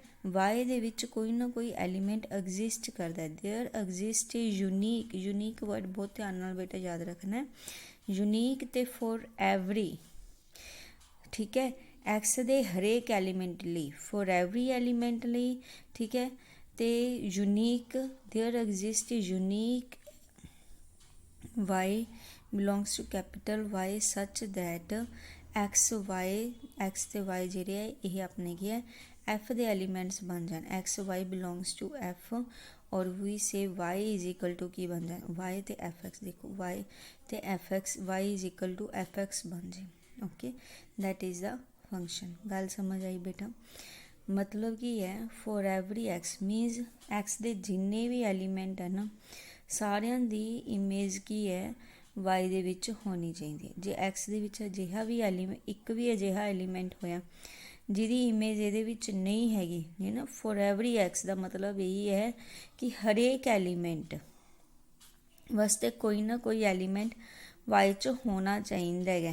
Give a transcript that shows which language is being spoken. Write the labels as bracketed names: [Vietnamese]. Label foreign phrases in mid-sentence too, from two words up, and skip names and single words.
[Punjabi] ਵਾਈ ਦੇ ਵਿੱਚ ਕੋਈ ਨਾ ਕੋਈ [English] element exist [Punjabi] ਕਰਤਾ ਹੈ, [English] there exist a unique, unique word [Punjabi] ਬਹੁਤ ਧਿਆਨ ਨਾਲ ਬੇਟਾ ਯਾਦ ਰੱਖਣਾ ਹੈ, यूनीक ते [English] for every, [Punjabi] ਠੀਕ ਹੈ। ਐਕਸ ਦੇ ਹਰੇਕ ਐਲੀਮੈਂਟ ਲਈ, [English] for every element [Punjabi] ਲਈ, ਠੀਕ ਹੈ। [English] ते unique there exist unique y belongs to capital Y such that x y x ते y [Punjabi] ਜਿਹੜੇ ਹੈ ਇਹ ਆਪਣੇ ਕੀ ਹੈ f ਦੇ ਐਲੀਮੈਂਟਸ ਬਣ ਜਾਣ, [English] x y belongs to f और we say y is equal to [Punjabi] ਕੀ ਬਣ ਜਾਣ y ਤੇ fx, ਦੇਖੋ y ਤੇ fx [English] y is equal to fx [Punjabi] ਬਣ ਜਾਏ। [English] Okay, that is the function. [Punjabi] ਗੱਲ ਸਮਝ ਆਈ ਬੇਟਾ। ਮਤਲਬ ਕੀ ਹੈ [English] for every x means x [Punjabi] ਕੇ ਜਿੰਨੇ ਭੀ ਐਲੀਮੈਂਟ ਹੈ ਨਾ ਸਾਰਿਆਂ ਦੀ ਇਮੇਜ ਕੀ ਹੈ ਵਾਈ ਦੇ ਵਿੱਚ ਹੋਣੀ ਚਾਹੀਏ। ਜੇ ਐਕਸ ਦੇ ਵਿੱਚ ਅਜਿਹਾ ਭੀ ਐਲੀਮੈਂਟ ਇੱਕ ਭੀ ਅਜਿਹਾ ਐਲੀਮੈਂਟ ਹੋਇਆ ਜਿਹਦੀ ਇਮੇਜ ਇਹਦੇ ਵਿੱਚ ਨਹੀਂ ਹੈਗੀ ਹੈ ਨਾ, [English] for every x [Punjabi] ਕਾ ਮਤਲਬ ਯਹੀ ਹੈ ਕਿ ਹਰੇਕ ਐਲੀਮੈਂਟ ਵਾਸਤੇ ਕੋਈ ਨਾ ਕੋਈ ਐਲੀਮੈਂਟ ਵਾਈ ਚ ਹੋਣਾ ਚਾਹੀਏ ਹੈ।